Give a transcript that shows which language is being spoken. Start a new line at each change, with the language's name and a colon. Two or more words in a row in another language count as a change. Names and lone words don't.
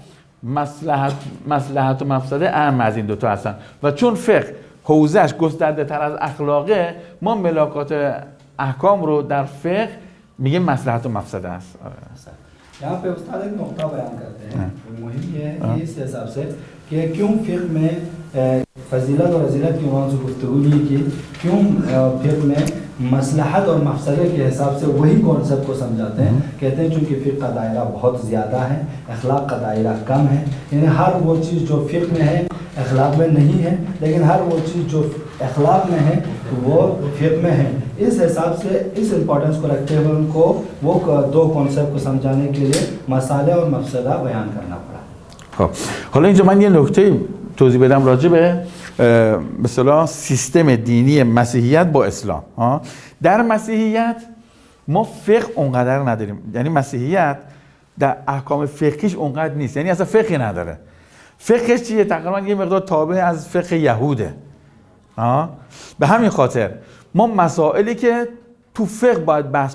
Persian: مصلحت و مفسده اهم از این دوتا هستن و چون فقه حوزهش گسترده تر از اخلاقه ما ملاکات احکام رو در فقه میگیم مصلحت و مفسده است
Urdu: یہاں پہ استاد ایک نقطہ بیان کرتے ہیں مهم یہ ہے اس حساب سے کہ کیوں فقہ میں فضیلت اور رذیلت کی عنوان سے گفتگو نہیں کی کیوں فقہ میں مصلحت اور مفسدے کے حساب سے وہی کانسیپٹ کو سمجھاتے ہیں کہتے ہیں چونکہ فقہ کا دائرہ بہت زیادہ ہے اخلاق کا دائرہ کم ہے یعنی ہر وہ چیز جو فقہ میں ہے اخلاق میں نہیں ہے لیکن ہر وہ چیز جو اخلاق میں ہے وہ فقہ میں ہے اس حساب سے اس امپورٹنس کو رکھتے ہوئے ان کو وہ دو کانسیپٹ کو سمجھانے کے لیے مسائل اور مفسدہ بیان کرنا پڑا
Persian: خب حالا اینجا من یه نکته توضیح بدم راجع به به اصطلاح سیستم دینی مسیحیت با اسلام در مسیحیت ما فقه اونقدر نداریم یعنی مسیحیت در احکام فقهیش اونقدر نیست یعنی اصلا فقهی نداره فقهش چیه تقریبا یه مقدار تابع از فقه یهوده به همین خاطر ما مسائلی که تو فقه باید بحث